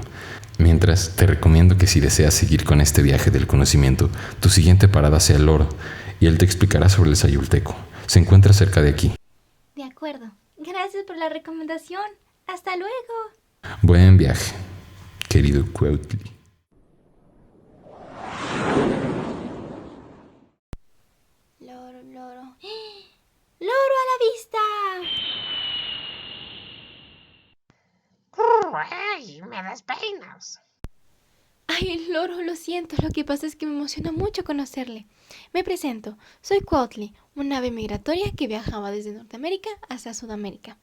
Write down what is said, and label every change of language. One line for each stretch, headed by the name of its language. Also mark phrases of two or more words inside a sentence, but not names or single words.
Spanish: Mientras, te recomiendo que si deseas seguir con este viaje del conocimiento, tu siguiente parada sea el loro, y él te explicará sobre el sayulteco. Se encuentra cerca de aquí. De acuerdo. Gracias por la recomendación. ¡Hasta luego! Buen viaje, querido Cuautli. Loro, loro. ¡Ah! ¡Loro a la vista! ¡Ay, me despeinas! Ay, loro, lo siento. Lo que pasa es que me emociona mucho conocerle. Me presento. Soy Cuautli, una ave migratoria que viajaba desde Norteamérica hasta Sudamérica.